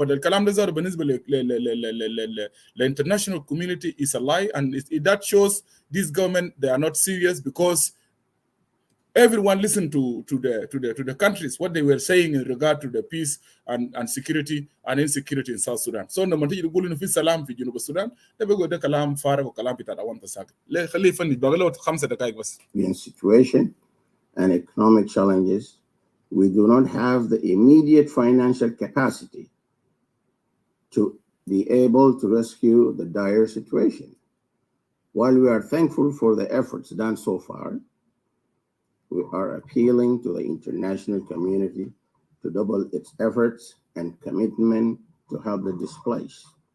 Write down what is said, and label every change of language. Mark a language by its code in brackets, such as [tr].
[en] But the kalam dazar [ar] بالنسبة [en] the international community is a lie, and that shows this government they are not serious because everyone listened to the countries what they were saying in regard to the peace and security and insecurity in South Sudan. [ar] So لما تيجي تقول إنه في سلام في جنوب السودان ده بيقول ده كلام فارغ وكلام بتاع أوانت ساكت. لا خليه يفند باقي له 5 دقائق بس. [en] Situation and economic challenges we do not have the immediate financial capacity to be able to rescue the dire situation. While we are thankful for the efforts done so far, we are appealing to the international community to double its efforts and commitment to help the displaced.